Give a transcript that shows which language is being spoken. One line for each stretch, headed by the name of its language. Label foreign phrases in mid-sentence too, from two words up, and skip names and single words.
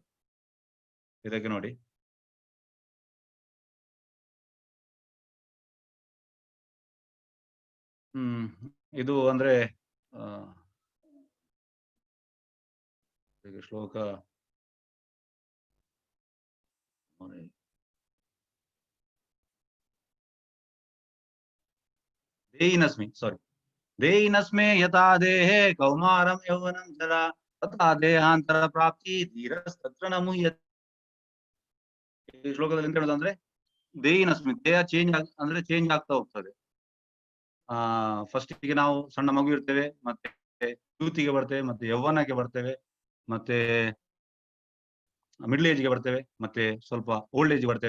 Kannada: ಇದಕ್ಕೆ ನೋಡಿ, ಇದು ಅಂದ್ರೆ
Sanskrit: ಶ್ಲೋಕ ದೇಹಿನಸ್ಮೆ ಯಥಾ ದೇಹೇ ಕೌಮಾರಂ ಯೌವನಂ ಜರಾ ತಥಾ ದೇಹಾಂತರ ಪ್ರಾಪ್ತಿ ಧೀರಸ್ತತ್ರ ನ ಮುಹ್ಯತೆ.
Kannada: ಈ ಶ್ಲೋಕದಲ್ಲಿ ಎಂತ ಹೇಳೋದಂದ್ರೆ ದೇಹಿನಸ್ಮಿ ದೇಹ ಚೇಂಜ್ ಆಗ್ತಾ ಹೋಗ್ತದೆ. ಫಸ್ಟ್ ಗೆ ನಾವು ಸಣ್ಣ ಮಗು ಇರ್ತೇವೆ, ಮತ್ತೆ ಯೂತಿಗೆ ಬರ್ತೇವೆ, ಮತ್ತೆ ಯೌವನಕ್ಕೆ ಬರ್ತೇವೆ, ಮತ್ತೆ
English: middle age
Kannada: ಗೆ ಬರ್ತೇವೆ, ಮತ್ತೆ ಸ್ವಲ್ಪ
English: old age
Kannada: ಬರ್ತೇವೆ.